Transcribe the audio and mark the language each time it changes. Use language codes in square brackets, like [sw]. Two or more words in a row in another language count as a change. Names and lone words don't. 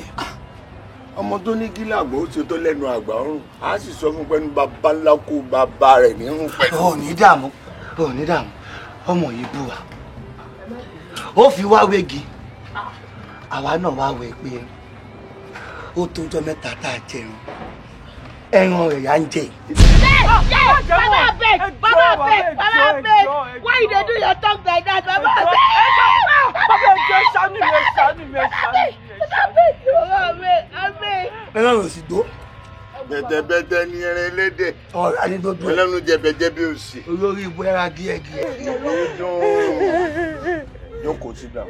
[yo] ọmọ tó ní kí làgbà ó ṣe tó lẹ́nu àgbà ọ̀run á sì sọ fún pẹ́ẹ́nu bàbá ńlá kó bàbá rẹ̀ nírun pẹ̀lú. ò ní dààmú ọmọ yìí bú wa ó fi wá wégi àwa náà wá wé pé ó tójọ́ mẹ́ta tá a jẹun ẹran rẹ̀ yà ń jẹ. [pcm] Baba beg, why you dey do your talk like that? Baba beg. [yo] ẹran rẹ̀ sì gbó. bẹ̀tẹ̀bẹ̀tẹ̀ ni ẹran ẹlẹ́dẹ̀. ọ̀rá ní gbogbo ẹ̀. ẹlẹ́nu jẹ̀bẹ̀jẹ̀ bí òsì. olórí ibú ẹran díẹ̀díẹ̀. jókòó sí dà.